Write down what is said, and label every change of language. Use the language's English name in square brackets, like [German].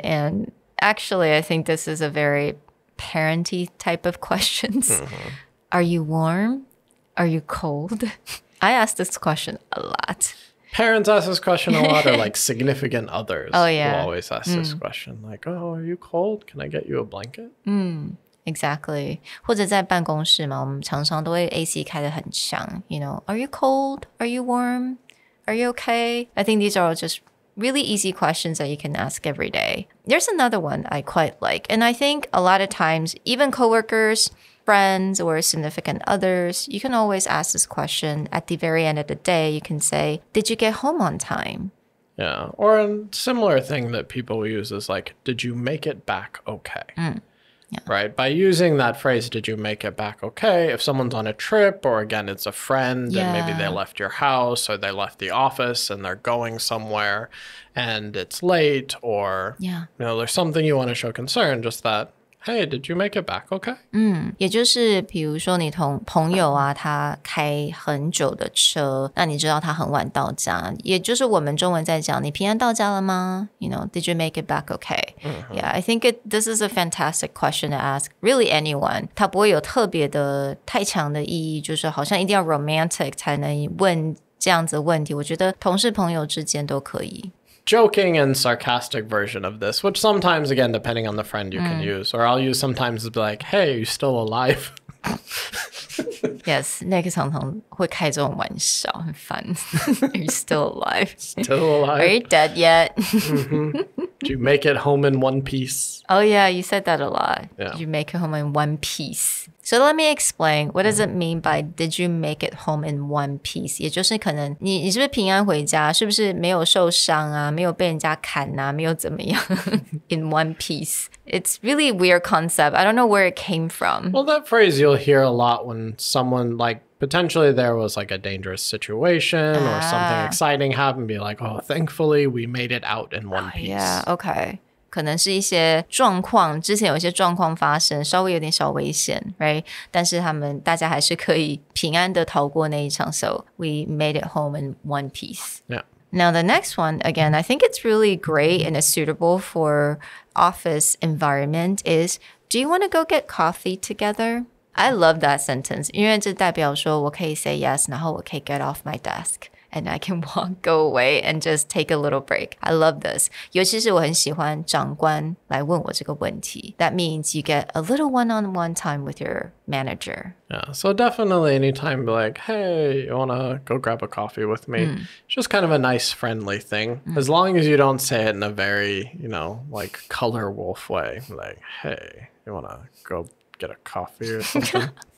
[English] And actually, I think this is a very parenty type of questions. Are you warm? Are you cold? I ask this question a lot. Parents ask this question a lot, or like significant others will always ask this question. Like, oh, are you cold? Can I get you a blanket? Exactly. [Chinese] 或者在办公室嘛，我们常常都会 AC 开得很强。 [English] You know, are you cold? Are you warm? Are you okay? I think these are all just really easy questions that you can ask every day. There's another one I quite like. And I think a lot of times, even coworkers, friends, or significant others, you can always ask this question at the very end of the day. You can say, did you get home on time? Yeah. Or a similar thing that people use is like, did you make it back okay? Yeah. Right? By using that phrase, did you make it back okay? If someone's on a trip, or again, it's a friend and maybe they left your house or they left the office and they're going somewhere and it's late, or, you know, there's something you want to show concern, just that, hey, did you make it back okay? [Chinese] 也就是比如说你同朋友啊，他开很久的车，那你知道他很晚到家，也就是我们中文在讲你平安到家了吗？ [English] You know, did you make it back okay? Yeah, I think this is a fantastic question to ask really anyone. [Chinese] 它不会有特别的太强的意义，就是好像一定要 romantic 才能问这样子的问题。我觉得同事朋友之间都可以。 [English] Joking and sarcastic version of this, which sometimes, again, depending on the friend you can use, or I'll use sometimes to be like, hey, are you still alive? Yes, [Chinese] Nick 常常会开这种玩笑，很烦。 [English] Are you still alive? Still alive? Are you dead yet? Did you make it home in one piece? Oh yeah, you said that a lot. Yeah. Did you make it home in one piece? So let me explain. What does it mean by did you make it home in one piece? [Chinese] 也就是可能你是不是平安回家？是不是没有受伤啊？没有被人家砍啊？没有怎么样？ [English] In one piece. It's really weird concept. I don't know where it came from. Well, that phrase you'll hear a lot when someone like potentially there was like a dangerous situation or something exciting happened. Be like, oh, thankfully we made it out in one piece. Yeah, okay. [Chinese] 可能是一些状况，之前有一些状况发生，稍微有点小危险 ， [English] right？ [Chinese] 但是大家还是可以平安的逃过那一场 ， [English] so we made it home in one piece. Yeah. Now the next one, again, I think it's really great and it's suitable for office environment is, do you want to go get coffee together? I love that sentence, [Chinese] 因为这代表说我可以 [English] say yes, [Chinese] 然后我可以 [English] get off my desk. And I can go away and just take a little break. I love this. [Chinese] 尤其是我很喜欢长官来问我这个问题. [English] That means you get a little one-on-one time with your manager. Yeah, so definitely anytime be like, hey, you want to go grab a coffee with me? It's just kind of a nice, friendly thing. As long as you don't say it in a very, you know, like color wolf way. Like, hey, you want to go get a coffee or something?